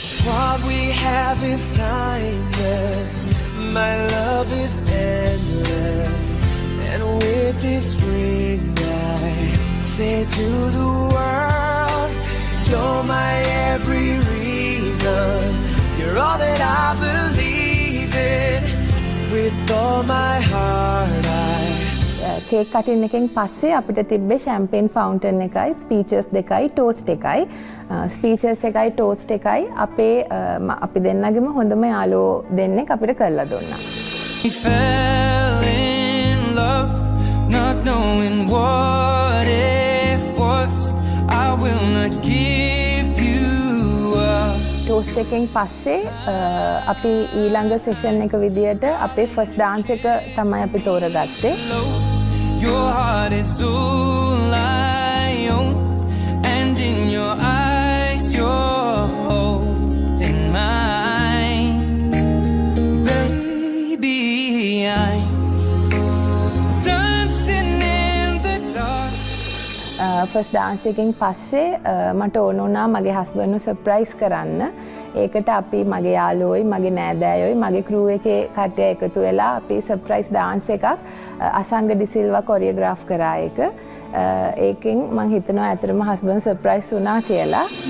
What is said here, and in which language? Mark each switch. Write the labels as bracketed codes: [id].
[en] What we have is timeless. My love is endless. And with this ring I say to the world, you're my every reason. You're all that I believe in. With all my heart [si] cake කටින් එකෙන් පස්සේ අපිට තිබ්බේ ෂැම්පේන් fountain එකයි ස්පීචර්ස් දෙකයි toast එකයි. ස්පීචර්ස් එකයි toast එකයි අපි දෙන්නගෙම හොඳම යාළුවෝ දෙන්නෙක් අපිට කරලා දුන්නා. [en] We fell in love, not knowing what it was. I will not give you up. [si] Toast එකෙන් පස්සේ අපි ඊළඟ සෙෂන් එක විදියට අපේ ෆස්ට් ඩාන්ස් එක තමයි අපි තෝරගත්තේ. [en] Your heart is all I own, and in your eyes you're holding mine. Baby, I'm dancing in the dark. [si] First dance එකෙන් පස්සේ මට ඕන වුණා මගේ හස්බන්ඩ්ව සර්ප්‍රයිස් කරන්න. ඒකට අපි මගේ යාළුවෝයි මගේ නෑදෑයෝයි මගේ ක්‍රූ එකේ කට්ටිය එකතු වෙලා අපි සර්ප්‍රයිස් ඩාන්ස් එකක් අසංග ඩිසිල්වා කොරියෝග්‍රාෆ් කරා එක. ඒකෙන් මං හිතනවා ඇත්තටම හස්බන්ඩ් සර්ප්‍රයිස් වුණා කියලා.